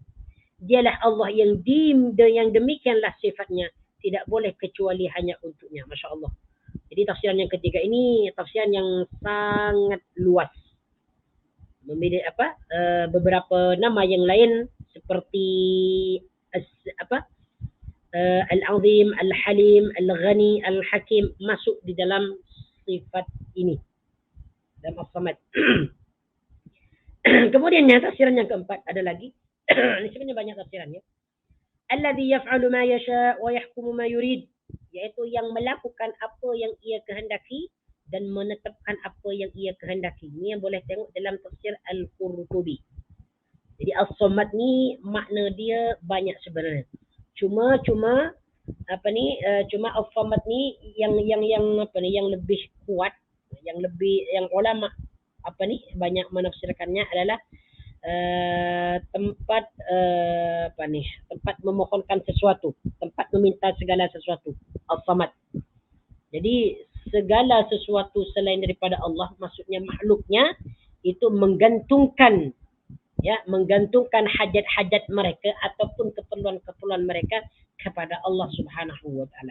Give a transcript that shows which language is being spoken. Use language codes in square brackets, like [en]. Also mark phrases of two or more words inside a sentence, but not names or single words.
[ms] Dialah Allah yang demikianlah sifatnya, tidak boleh kecuali hanya untuknya. [ar] ما شاء الله. [ms] Jadi tafsiran yang ketiga ini tafsiran yang sangat luas. Memilih beberapa nama yang lain seperti Al-Azim, Al-Halim, Al-Ghani, Al-Hakim masuk di dalam sifat ini dalam As-Samad. Kemudiannya tafsiran yang keempat ada lagi. Ini sebenarnya banyak tafsirannya. [ar] الذي يفعل ما يشاء ويحكم ما يريد, [ms] yaitu yang melakukan apa yang ia kehendaki dan menetapkan apa yang ia kehendaki. Ini yang boleh tengok dalam tafsir Al-Qurtubi. Jadi As-Samad ni makna dia banyak sebenarnya. Cuma As-Samad ni yang lebih kuat, yang ulama banyak menafsirkannya adalah tempat memohonkan sesuatu, tempat meminta segala sesuatu. As-Samad. Jadi segala sesuatu selain daripada Allah, maksudnya makhluknya, itu menggantungkan hajat-hajat mereka ataupun keperluan-keperluan mereka kepada Allah [ar] سبحانه وتعالى.